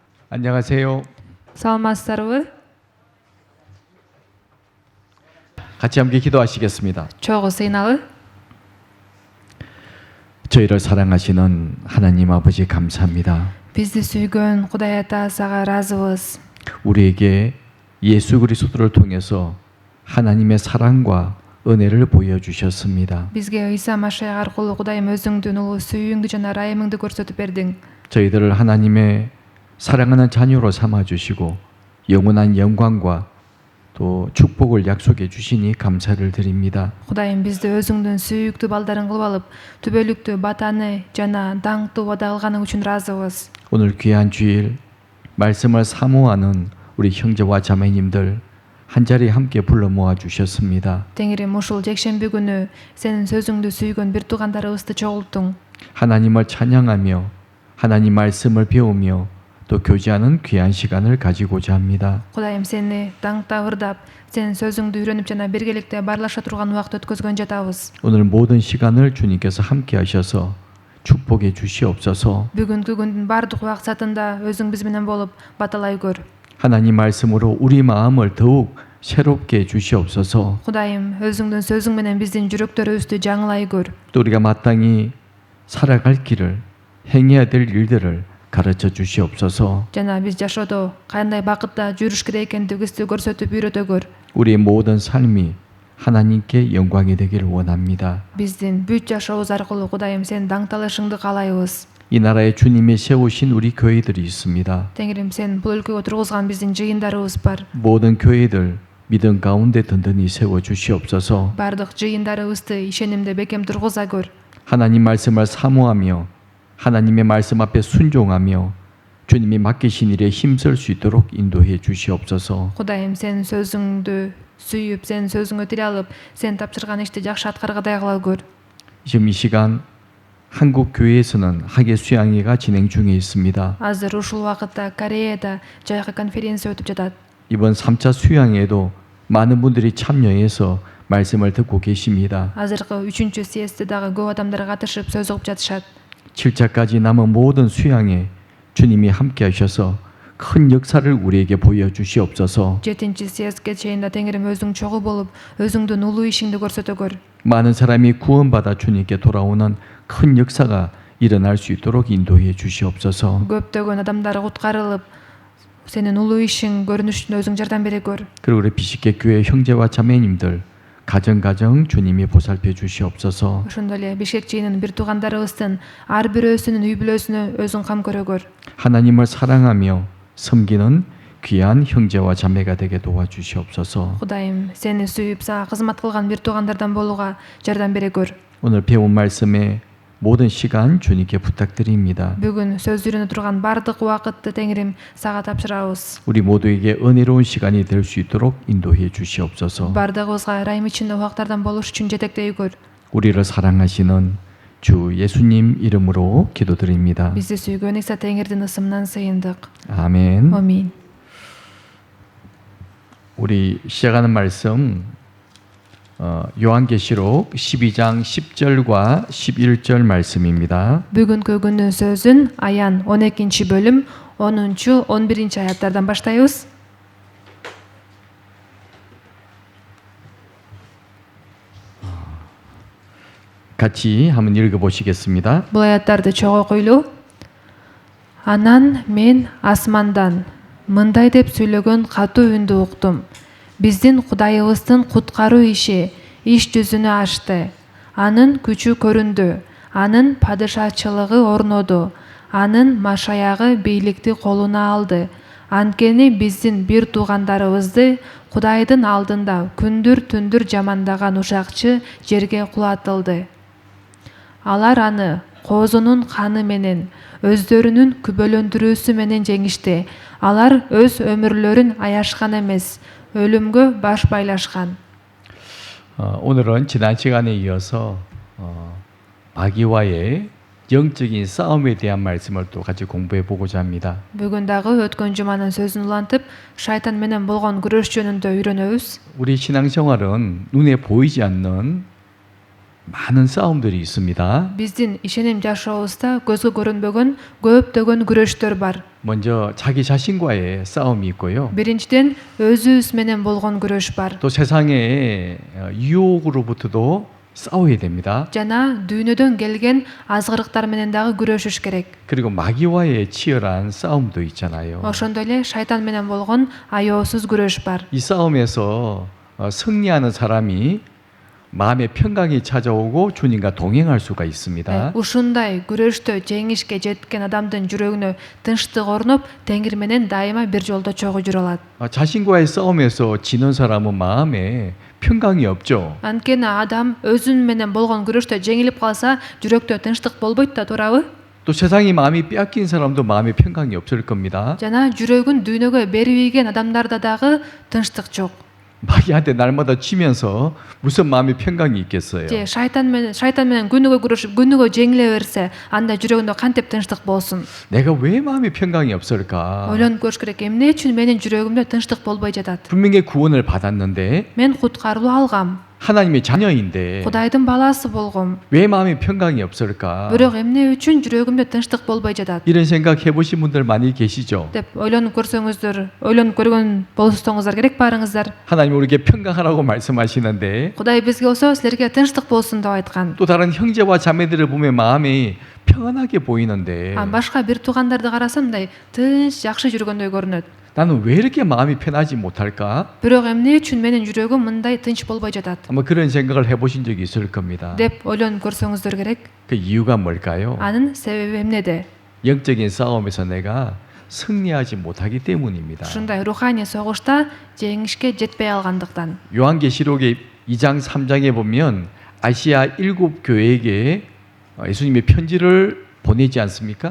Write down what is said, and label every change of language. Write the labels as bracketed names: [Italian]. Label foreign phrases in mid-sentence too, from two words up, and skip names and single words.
[Korean] 안녕하세요. [Kyrgyz] Саламатсыздарбы? [Korean] 같이 함께 기도하시겠습니다. [Kyrgyz] Чогуу сыйналы. [Korean] 저희를 사랑하시는 하나님 아버지 감사합니다. [Kyrgyz] Бизди сүйгөн Кудай Ата сага ыраазыбыз. [Korean] 우리에게 예수 그리스도를 통해서 하나님의 사랑과 은혜를 보여주셨습니다. [Kyrgyz] Бизге Иса Машайх аркылуу Кудайым өзүңдүн улуу сүйүүңдү жана ырайымыңды көрсөтүп бердиң. [Korean] 저희들을 하나님의 사랑하는 자녀로 삼아주시고 영원한 영광과 또 축복을 약속해 주시니 감사를 드립니다. [Kyrgyz] Кудайым бизди өзүңдүн сүйүктүү балдарың кылып алып, түбөлүктүү батаны жана даңктуу убада алганың үчүн ыраазыбыз. [Korean] 오늘 귀한 주일 말씀을 사모하는 우리 형제와 자매님들 한 자리에 함께 불러 모아 주셨습니다. [Kyrgyz] Теңирим ушул жекшемби күнү сенин сөзүңдү сүйгөн бир туугандарыбызды чогулттуң. [Korean] 하나님을 찬양하며 하나님 말씀을 배우며 또 교제하는 귀한 시간을 가지고자 합니다. [Kyrgyz] Кудайым сени даңктап ырдап, сенин сөзүңдү үйрөнүп жана биргеликте баарлаша турган убакыт өткөзгөн жатабыз. [Korean] 오늘 모든 시간을 주님께서 함께 하셔서 축복해 주시옵소서. [Kyrgyz] Бүгүнкү күндүн бардык убакытында өзүң биз менен болуп баталай көр. [Korean] 하나님 말씀으로 우리 마음을 더욱 새롭게 해 주시옵소서. [Kyrgyz] Кудайым, өзүңдүн сөзүң менен биздин жүрөктөрүбүздү жаңылай көр. [Korean] 또 우리가 마땅히 살아갈 길을 행해야 될 일들을 가르쳐 주시옵소서. [Kyrgyz] Жана биз жашоодо кандай бакытта жүрүш керек экендигибизди көрсөтүп үйрөтө көр. [Korean] 우리의 모든 삶이 하나님께 영광이 되기를 원합니다. [Kyrgyz] Биздин бүт жашообуз аркылуу Кудайым сен даңкталышыңды каалайбыз. [Korean] 이 나라에 주님이 세우신 우리 교회들이 있습니다. [Kyrgyz] Теңирим сен бул өлкөгө тургузган биздин жыйындарыбыз бар. [Korean] 모든 교회들 믿음 가운데 든든히 세워 주시옵소서. [Kyrgyz] Бардык жыйындарыбызды ишенимде бекем тургуза көр. [Korean] 하나님 말씀을 사모하며 하나님의 말씀 앞에 순종하며 주님이 맡기신 일에 힘쓸 수 있도록 인도해 주시옵소서. [Kyrgyz] Кудайым сен сөзүңдү сүйүп, сен сөзүңө тире алып, сен тапшырган ишти жакшы аткаргадай кыла көр. [Korean] 지금 이 시간 한국 교회에서는 학예 수양회가 진행 중에 있습니다. [Kyrgyz] Азыр ушул убакытта Кореяда жайкы конференция өтүп жатат. [Korean] 이번 3차 수양회에도 많은 분들이 참여해서 말씀을 듣고 계십니다. [Kyrgyz] Азыркы 3-чү съездде дагы көп адамдар катышып сөз угуп жатышат. [Korean] 7차까지 남은 모든 수양회 주님이 함께 하셔서 큰 역사를 우리에게 보여주시옵소서. [Kyrgyz] 7-чи съездге чейин да Теңирим өзүң чогуу болуп, өзүңдүн улуу ишиңди көрсөтө көр. [Korean] 많은 사람이 구원받아 주님께 돌아오는 큰 역사가 일어날 수 있도록 인도해 주시옵소서. [Kyrgyz] Көптөгөн адамдар куткарылып, сенин улуу ишиң көрүнүшүнө өзүң жардам бере көр. [Korean] 그리고 우리 비식계 교회 형제와 자매님들 가정 주님이 보살펴 주시옵소서. [Kyrgyz] Ошондой эле Бишкек чейинин бир туугандарыбыздын ар бирөөсүнүн үй бүлөсүнө өзүң кам көрө көр. [Korean] 하나님을 사랑하며 섬기는 귀한 형제와 자매가 되게 도와주시옵소서. [Kyrgyz] Кудайым, сени сүйүп, сага кызмат кылган бир туугандардан болууга жардам бере көр. [Korean] 오늘 배운 말씀에 모든 시간 주님께 부탁드립니다. [Kyrgyz] Бүгүн сөз үйрөнө турган бардык убакытты Теңирим сага тапшырабыз. [Korean] 우리 모두에게 은혜로운 시간이 될 수 있도록 인도해 주시옵소서. [Kyrgyz] Бардыгыбызга ырайым ичинде убактардан болуш үчүн жетектей көр. [Korean] 우리를 사랑하시는 주 예수님 이름으로 기도드립니다. [Kyrgyz] Бизди сүйгөн Иса Теңирдин ысымынан сыйындык. [Korean] 아멘. [Kyrgyz] Амин. [Korean] 우리 시작하는 말씀 요한계시록 12장 10절과 11절 말씀입니다. [Kyrgyz] Бүгүнкү күндүн сөзүн Аян 12-чи бөлүм 10-чу 11-чи аяттардан баштайбыз. [Korean] 같이 한번 읽어보시겠습니다. [Kyrgyz] Бул аяттарды чогуу окуйлу. Анан мен асмандан мындай деп сүйлөгөн катуу үндү уктум. Биздин Кудайыбыздын куткаруу иш жүзүнө ашты. Анын күчү көрүндү. Анын падышачылыгы орноду. Анын машаягы бийликти колуна алды. Анткени биздин бир туугандарыбызды Кудайдын алдында күндүр-түндүр жамандаган ушакчы жерге кулатылды. Алар аны коозунун каны менен, өздөрүнүн күбөлөндүрүүсү менен жеңишти. Алар өз өмүрлөрүн аяшкан эмес, өлүмгө баш байлашкан. [Korean] 오늘은 지난 시간에 이어서 마귀와의 영적인 싸움에 대한 말씀을 또 같이 공부해 보고자 합니다. [Kyrgyz] Бүгүн дагы өткөн жуманын сөзүн улантып, шайтан менен болгон күрөш жөнүндө үйрөнөбүз. [Korean] 우리 신앙생활은 눈에 보이지 않는 많은 싸움들이 있습니다. [Kyrgyz] Биздин ишеним жашообузда көзгө көрүнбөгөн көптөгөн күрөштөр бар. [Korean] 먼저 자기 자신과의 싸움이 있고요. [Kyrgyz] Биринчиден өзүбүз менен болгон күрөш бар. [Korean] 또 세상의 유혹으로부터도 싸워야 됩니다. [Kyrgyz] Жана дүйнөдөн келген азгырыктар менен дагы күрөшүш керек. [Korean] 그리고 마귀와의 치열한 싸움도 있잖아요. [Kyrgyz] Ошондой эле шайтан менен болгон аеосуз күрөш бар. [Korean] 이 싸움에서 승리하는 사람이 마음의 평강이 찾아오고 주님과 동행할 수가 있습니다. [Kyrgyz] Ушундай күрөштө жеңишке жеткен адамдын жүрөгүнө тынчтык орноп, Теңир менен дайыма бир жолдо чогуу жүрө алат. [Korean] 자신과의 싸움에서 지는 사람은 마음에 평강이 없죠. [Kyrgyz] Анткени адам өзүн менен болгон күрөштө жеңилип калса, жүрөктө тынчтык болбойт да, туурабы? [Korean] 또 세상이 마음이 빼앗긴 사람도 마음에 평강이 없을 겁니다. [Kyrgyz] Жана жүрөгүн дүйнөгө берип ийген адамдарда дагы тынчтык жок. [Korean] 마귀한테 날마다 치면서 무슨 마음의 평강이 있겠어요. [Kyrgyz] Же шайтан менен күнүгө күрөшүп, күнүгө жеңиле берсе, анда жүрөгүндө кантип тынчтык болсун? [Korean] 내가 왜 마음의 평강이 없을까? [Kyrgyz] Ойлонуп көрүш керек. Эмне үчүн менин жүрөгүмдө тынчтык болбой жатат? [Korean] 분명히 구원을 받았는데 [Kyrgyz] Мен куткарылуу алгам. [Korean] 하나님의 자녀인데 [Kyrgyz] Кудайдын баласы болгом. [Korean] 왜 마음의 평강이 없을까? [Kyrgyz] Бирок эмне үчүн жүрөгүмдө тынчтык болбой жатат? [Korean] 이런 생각 해보신 분들 많이 계시죠? [Kyrgyz] деп ойлонуп көрсөңүздөр, ойлонуп көргөн болсоңуздар керек барыңыздар. [Korean] 하나님 우리에게 평강하라고 말씀하시는데 [Kyrgyz] Кудай бизге болсо силерге тынчтык болсун деп айткан. [Korean] 또 다른 형제와 자매들을 보면 마음이 평안하게 보이는데 [Kyrgyz] Башка бир туугандарды карасам мындай тынч, жакшы жүргөндөй көрүнөт. [Korean] 나는 왜 이렇게 마음이 편하지 못할까? [Kyrgyz] Бирок эмне үчүн менин жүрөгүм мындай тынч болбой жатат? [Korean] 아마 그런 생각을 해보신 적이 있을 겁니다. [Kyrgyz] деп ойлонуп көрсөңүздөр керек. [Korean] 그 이유가 뭘까요? [Kyrgyz] Анын себеби эмнеде? [Korean] 영적인 싸움에서 내가 승리하지 못하기 때문입니다. [Kyrgyz] Ушундай руханий согушта жеңишке жетпей алгандыктан. [Korean] 요한계시록의 2장 3장에 보면 아시아 7교회에게 예수님의 편지를 보내지 않습니까?